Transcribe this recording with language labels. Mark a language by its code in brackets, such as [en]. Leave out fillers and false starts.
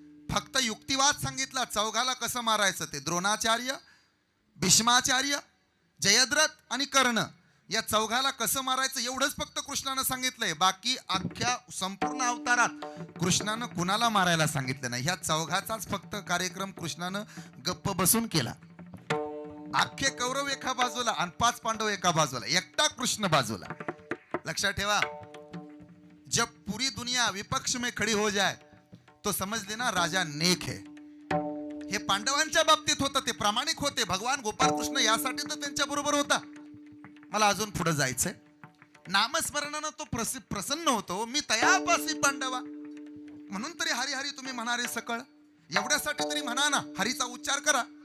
[mr] फक्त युक्तिवाद सांगितला, चौघाला कसं मारायचं ते. द्रोणाचार्य, भीष्माचार्य, जयद्रथ आणि कर्ण या चौघाला कसं मारायचं एवढंच फक्त कृष्णानं सांगितलंय. बाकी अख्ख्या संपूर्ण अवतारात कृष्णानं कुणाला मारायला सांगितलं नाही. ह्या चौघाचाच फक्त कार्यक्रम कृष्णानं गप्प बसून केला. अख्खे कौरव एका बाजूला आणि 5 पांडव एका बाजूला, एकटा कृष्ण बाजूला. लक्षात ठेवा, [hi] जब पूरी दुनिया विपक्ष में खड़ी हो जाए तो समझ लेना राजा नेक है. [mr] हे पांडवांच्या बाबतीत होतं, ते प्रामाणिक होते. भगवान गोपाळ कृष्ण यासाठी तर त्यांच्या बरोबर होता. मला अजून पुढे जायचंय. नामस्मरणानं तो प्रसन्न होतो. मी तयापासी पांडवा, म्हणून तरी हरी हरी तुम्ही म्हणारे सकळ, एवढ्यासाठी तरी म्हणा ना, हरीचा उच्चार करा.